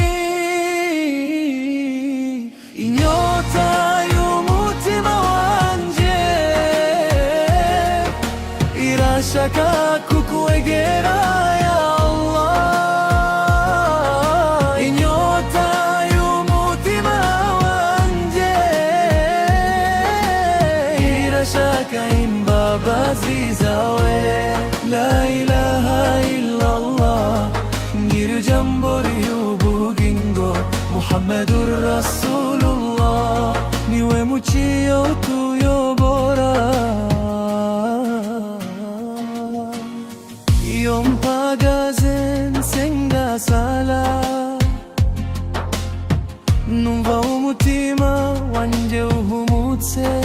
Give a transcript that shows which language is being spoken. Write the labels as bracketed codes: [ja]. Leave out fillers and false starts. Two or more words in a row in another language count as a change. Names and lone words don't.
[rw] Inyota y'umutima wanje irashaka kukwegera ya Allah. Inyota y'umutima wanje irashaka imbabazi zawe. [ar] لا إله إلا الله, [rw] ngiri jambo ry'ubugingo, [ar] محمد رسول الله, [rw] niwe muciyo tuyobora. Iyo mpagaze nsenga sala, numva umutima wanje uhumutse.